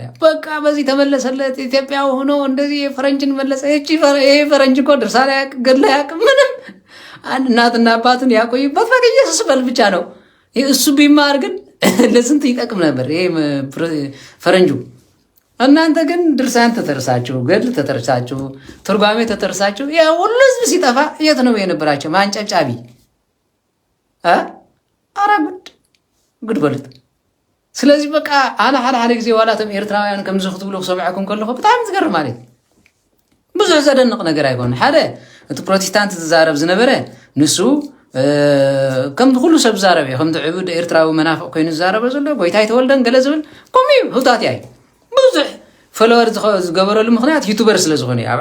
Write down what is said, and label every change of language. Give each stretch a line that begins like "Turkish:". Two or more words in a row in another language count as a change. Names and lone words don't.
Amharic: በቃ በዚህ ተመለሰለት ኢትዮጵያ ሆኖ እንደዚህ የፈረንጅን መለሰ። ይሄ ፈረንጅ እኮ ድርሳን አያውቅም፣ ገድል አያውቅም፣ ምንም አንድ እናትና አባቱን ያቆይበት በቃ ኢየሱስ በል ብቻ ነው። እሱ ቢማር ግን ለስንት ይጠቅም ነበር ይሄ ፈረንጁ። እናንተ ግን ድርሳን ተተርሳችሁ፣ ገድል ተተርሳችሁ፣ ትርጓሜ ተተርሳችሁ፣ ያ ሁሉ ህዝብ ሲጠፋ የት ነው የነበራቸው? ማንጨብጫቢ አረ ጉድ በሉት።
Tigrinya: ስለዚህ በቃ አነ ሓደ ጊዜ ዋላቶም ኤርትራውያን ከም ዝኽትብሉ ክሰምዐኩም ከለኹ ብጣዕሚ ዝገርም ማለት ብዙሕ ዘደንቕ ነገር ኣይኮነ። ሓደ እቲ ፕሮቴስታንት ዝዛረብ ዝነበረ ንሱ ከምቲ ኩሉ ሰብ ዝዛረበ እዩ። ከምቲ ዕቡድ ኤርትራዊ መናፍቕ ኮይኑ ዝዛረበ ዘሎ ጎይታይ ተወልደን ገለ ዝብል ከምኡ እዩ። ህውታት እያ ብዙሕ ፎሎወር ዝገበረሉ ምክንያት ዩቱበር ስለ ዝኾነ ኣብ